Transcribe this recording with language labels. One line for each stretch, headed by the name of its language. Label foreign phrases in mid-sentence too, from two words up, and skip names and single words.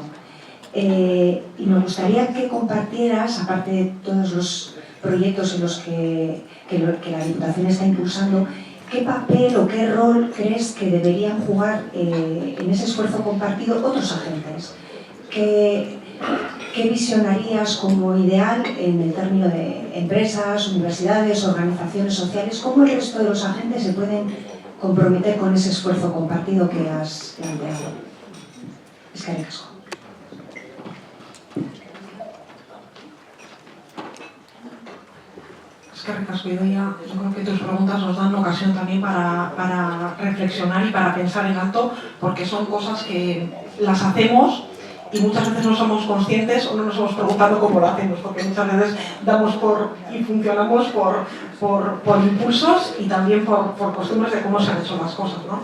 Spanish: Y me gustaría que compartieras, aparte de todos los proyectos en los que la Diputación está impulsando, qué papel o qué rol crees que deberían jugar en ese esfuerzo compartido otros agentes. ¿Qué visionarías como ideal en el término de empresas, universidades, organizaciones sociales? ¿Cómo el resto de los agentes se pueden comprometer con ese esfuerzo compartido que has planteado?
Basque: Eskerrik asko. Eskerrik asko, Idoia.
Spanish: Yo creo que tus preguntas nos dan ocasión también para reflexionar y para pensar en alto, porque son cosas que las hacemos y muchas veces no somos conscientes o no nos hemos preguntado cómo lo hacemos, porque muchas veces damos y funcionamos por impulsos y también por costumbres de cómo se han hecho las cosas, ¿no?